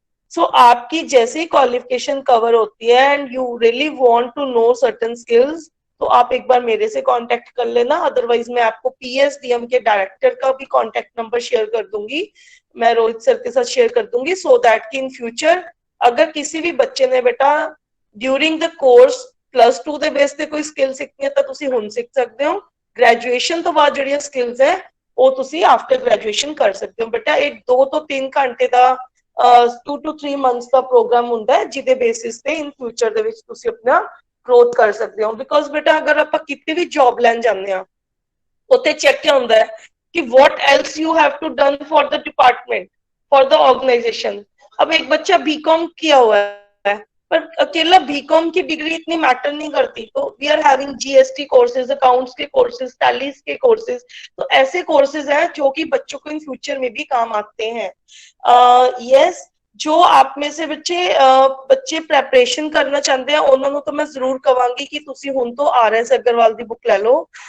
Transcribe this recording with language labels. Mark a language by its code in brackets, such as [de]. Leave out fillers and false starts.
[hi] सो आपकी जैसे ही qualification cover होती है [en] and you really want to know certain skills [hi] तो आप एक बार मेरे से कांटेक्ट कर लेना। अदरवाइज मैं आपको PSDM के डायरेक्टर का भी कांटेक्ट नंबर शेयर कर दूंगी, मैं रोहित सर के साथ शेयर कर दूंगी, सो दैट कि इन फ्यूचर अगर किसी भी बच्चे ने बेटा ड्यूरिंग द कोर्स [pa] +2 ਦੇ ਬੇਸ ਤੇ ਕੋਈ ਸਕਿੱਲ ਸਿੱਖਣੀ ਹੈ ਤਾਂ ਤੁਸੀਂ ਹੁਣ ਸਿੱਖ ਸਕਦੇ ਹੋ। ਗ੍ਰੈਜੂਏਸ਼ਨ ਤੋਂ ਬਾਅਦ ਜਿਹੜੀਆਂ ਸਕਿੱਲਸ ਹੈ ਉਹ ਤੁਸੀਂ ਆਫਟਰ ਗ੍ਰੈਜੂਏਸ਼ਨ ਕਰ ਸਕਦੇ ਹੋ। ਬੇਟਾ ਇਹ 2 ਤੋਂ 3 ਘੰਟੇ ਦਾ 2 to 3 months ਦਾ ਪ੍ਰੋਗਰਾਮ ਹੁੰਦਾ ਹੈ ਜਿਹਦੇ ਬੇਸਿਸ ਤੇ ਇਨ ਫਿਊਚਰ ਦੇ ਵਿੱਚ ਤੁਸੀਂ ਆਪਣਾ ਗਰੋਥ ਕਰ ਸਕਦੇ ਹੋ। ਬਿਕੋਜ਼ ਬੇਟਾ ਅਗਰ ਆਪਾਂ ਕਿਤੇ ਵੀ ਜੌਬ ਲੈਣ ਜਾਂਦੇ ਆ ਉੱਥੇ ਚੈੱਕ ਕਿਆ ਹੁੰਦਾ ਹੈ कि [en] what else you have to done for the department, for the organization। [hi] अब एक बच्चा BCom किया हुआ है पर अकेला बीकॉम की डिग्री इतनी मैटर नहीं करती। तो [en] we are having GST courses, [hi] accounts के कोर्सेज, टैलीज के कोर्सेज। तो ऐसे कोर्सेज हैं जो कि बच्चों को इन फ्यूचर में भी काम आते हैं। यस, जो आप में से बच्चे प्रेपरेशन करना चाहते हैं उन्होंने तो मैं जरूर कहांगी कि [pa] तुसी हुण तो RS अग्रवाल दी बुक ले लो।